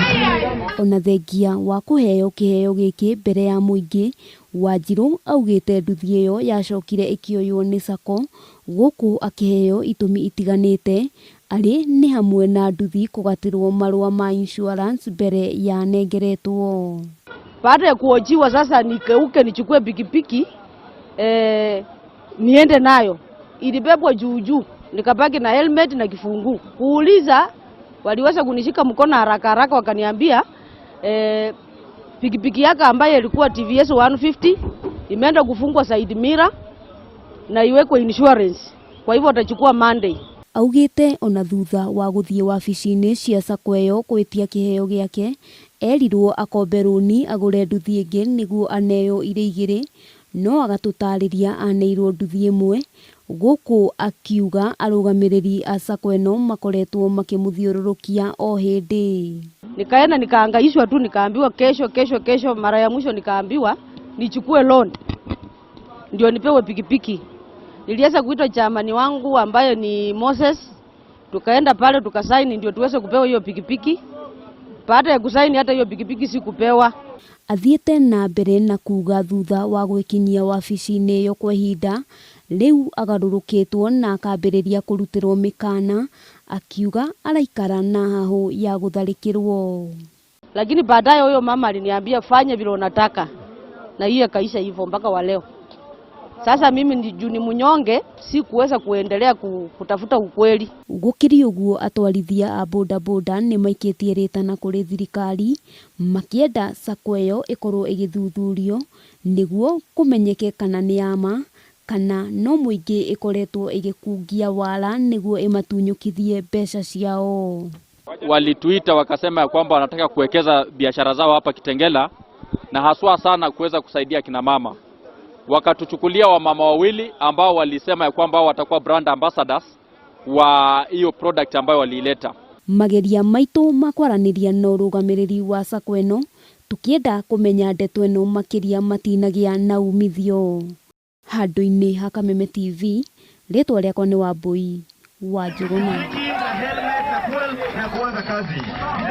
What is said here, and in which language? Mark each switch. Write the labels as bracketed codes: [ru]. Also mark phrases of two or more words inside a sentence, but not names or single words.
[ki] Ona thengia wa kũheo kĩheo gĩkĩ mbere ya mũingĩ, Wanjiru augĩte nduthi ĩyo yacokire ĩkĩoywo nĩ sacco gũkũ akĩheo itũmi itiganĩte arĩ nĩ hamwe na nduthi kũgatĩrwo marũa ma insurance mbere ya nengeretwo. [sw] Baada ya kuojiwa sasa nikeuke nichukue pikipiki niende nayo, ilibebwa juu nikabaki na helmet na kifungu. Kuuliza waliweza kunishika mkono haraka wakaniambia pikipiki yake ambaye ilikuwa TVS 150 imeenda kufungwa [en] side mirror [sw] na iwekwe insurance, kwa hivyo atachukua Monday. [ki] Augĩte ona thutha wa gũthiĩ wabici-inĩ cia sacco ĩyo kwĩtia kĩheo gĩake, erirwo akombe rũni agũre nduthi ĩngĩ nĩguo aneo irĩ igĩrĩ, no agatũtarĩria aneirwo nduthi ĩmwe, gũkũ akiuga arũgamĩrĩri a sacco ĩno makoretwo makĩmũthiũrũrũkia o hĩndĩ. [sw] Nikaenda nikaangaishwa tu, nikaambiwa kesho. Mara ya mwisho nikaambiwa nichukue loan ndio nipewe pikipiki. Niliweza kuitwa chamani wangu ambaye ni Moses, tukaenda pale tukasaini ndio tuweze kupewa hiyo pikipiki. Baada ya kusaini hata hiyo pikipiki si kupewa. [ki] Athiĩte na mbere na kuga thutha wa gwĩkinyia wabici-inĩ ĩyo kwa ihinda, rĩu agarũrũkĩtwo na akambĩrĩria kũrutĩrwo mĩkana, akiuga araikara na hahũ ya gũtharĩkĩrwo. [sw] Lakini baadaye huyo mama aliniambia fanya vile unataka, na hiyo kaisha hivyo mpaka wa leo. Sasa mimi ni munyonge, si kuweza kuendelea kutafuta ukweli. [ki] Gũkĩrĩ ũguo atwarithia a bodaboda nĩ maikĩtie rĩtana kũrĩ thirikari makĩenda sacco ĩyo ĩkorwo ĩgĩthuthurio nĩguo kũmenyeke kana nĩ yama kana no mũingĩ ĩkoretwo ĩgĩkungia wala nĩguo ĩmatunyũkithie mbeca ciao. [sw] Walituita wakasema ya kwamba wanataka kuwekeza biashara zao hapa Kitengela na haswa sana kuweza kusaidia kina mama. Wakatuchukulia wamama wawili ambao walisema ya kwamba watakuwa [en] brand ambassadors [sw] wa hiyo product ambayo waliileta. [ki] Mageria maitũ makwaranĩria na ũrũgamĩrĩri wa sacco ĩno tukĩenda kũmenya ndeto ĩno makĩria matinagĩa na umithio. Handũ-inĩ ha Kameme TV, rĩtwa rĩakwa nĩ Wambui wa Njũgũna.